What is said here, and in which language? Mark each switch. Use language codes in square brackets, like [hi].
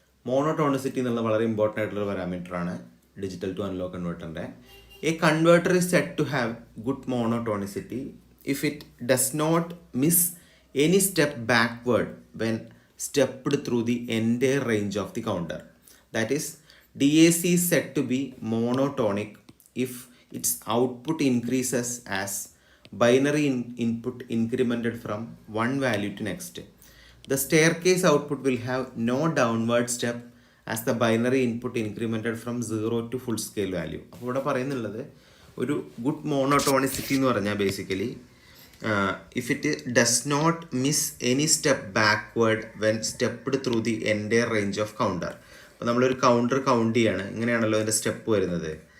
[ml] Monotonicity എന്നുള്ളത് വളരെ important ആയിട്ടുള്ള പാരാമീറ്ററാണ് digital to analogue കൺവേർട്ടറിൻ്റെ. [en] A converter is said to have good monotonicity if it does not miss any step backward when stepped through the entire range of the counter. That is, DAC is said to be monotonic if its output increases as binary input incremented from one value to next. The staircase output will have no downward step as the binary input incremented from 0 to full scale value. [ml] അപ്പോൾ ഇവിടെ പറയുന്നുള്ളത് ഒരു good മോണോട്ടോണിസിറ്റി എന്ന് പറഞ്ഞാൽ basically [en] If it does not miss any step backward when stepped through the entire range of counter. [ml] അപ്പോൾ നമ്മളൊരു counter count ചെയ്യാണ്, ഇങ്ങനെയാണല്ലോ അതിൻ്റെ സ്റ്റെപ്പ് വരുന്നത്.